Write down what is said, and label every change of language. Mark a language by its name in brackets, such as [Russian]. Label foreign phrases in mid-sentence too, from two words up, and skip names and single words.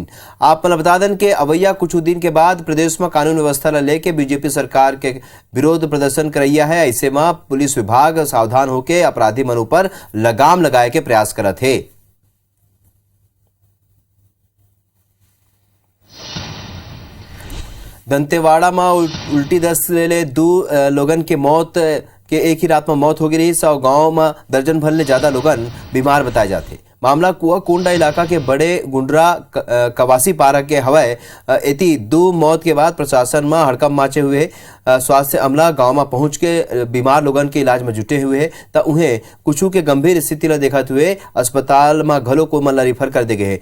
[Chhattisgarhi] आप बता दें कि अवैया कुछ दिन के बाद प्रदेश में कानून व्यवस्था ला लेके बीजेपी सरकार के विरोध प्रदर्शन करैया है। ऐसे में पुलिस विभाग सावधान होकर अपराधी मन ऊपर लगाम लगाए के प्रयास करत है। दंतेवाड़ा में उल्टी दस्त ले 2 लोगन के मौत के एक ही रात में मौत हो गई रही। 100 गांव में दर्जन भर ले ज्यादा लोगन बीमार बताए जाते। मामला कुआकोंडा इलाका के बड़े गुंडरा कवासी पारा के हवाए एती 2 मौत के बाद प्रशासन में हड़कंप माचे हुए। स्वास्थ्य अमला गांव में पहुंच के बीमार लोगन के इलाज में जुटे हुए तो उन्हें कुछ के गंभीर स्थिति ला देखते हुए अस्पताल में घलो को मन रिफर कर दे गए।